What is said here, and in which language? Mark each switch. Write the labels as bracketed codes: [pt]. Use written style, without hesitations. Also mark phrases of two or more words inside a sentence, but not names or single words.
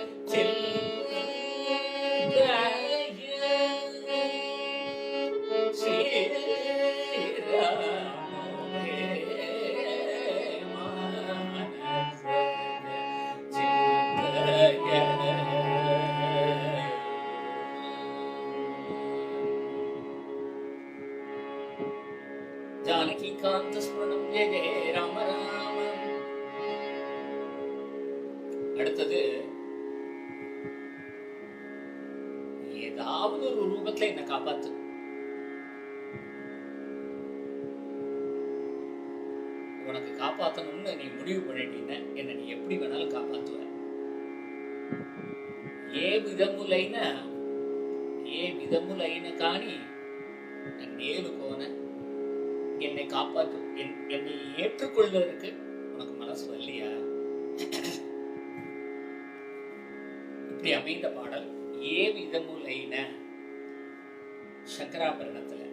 [sa] चिंतय श्रीराम हे मानस चिंतय जानकी कांत स्मरणं जय जय राम राम. [ta] அடுத்தது ஏதாவது ஒரு ரூபத்துல என்ன காப்பாத்து. உனக்கு காப்பாத்தணும்னு நீ முடிவு பண்ணிட்டீங்க, என்ன நீ எப்படி வேணாலும் காப்பாத்துவ. [te] ఏ విధములైన కానీ నేలుకోన [ta] என்னை காப்பாற்று, என்னை ஏற்றுக்கொள்வதற்கு உனக்கு மனசு வரலையா? இப்படி அமைந்த பாடல் [te] ఏ విధములైన [ta] சங்கராபரணத்துல.